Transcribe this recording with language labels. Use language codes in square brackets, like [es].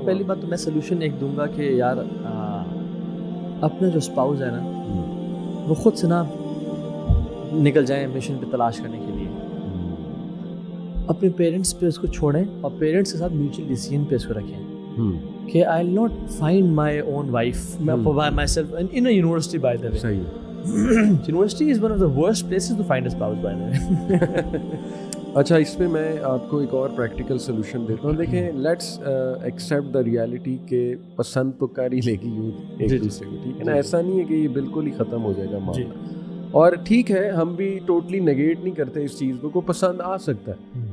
[ur] پہلی بات تو میں سولوشن ایک دوں گا کہ یار اپنا جو اسپاؤز ہے نا وہ خود سے نا نکل جائیں مشن پہ تلاش کرنے کے لیے, اپنے پیرنٹس پہ اس کو چھوڑیں اور پیرنٹس کے ساتھ میوچل ڈیسیژن پہ اس کو رکھیں کہ [en] I will not find my own wife by myself in a university. By the way university is one of the worst places to find a spouse by the way. [ur] اچھا اس میں میں آپ کو ایک اور پریکٹیکل سولوشن دیتا ہوں. دیکھیں [en] let's accept the reality [ur] کہ پسند تو کر ہی لے گی یوتھ ایک دوسرے کو, ٹھیک ہے نا, ایسا نہیں ہے کہ یہ بالکل ہی ختم ہو جائے گا معاملہ. اور ٹھیک ہے ہم بھی ٹوٹلی نگیٹ نہیں کرتے اس چیز کو پسند آ سکتا ہے.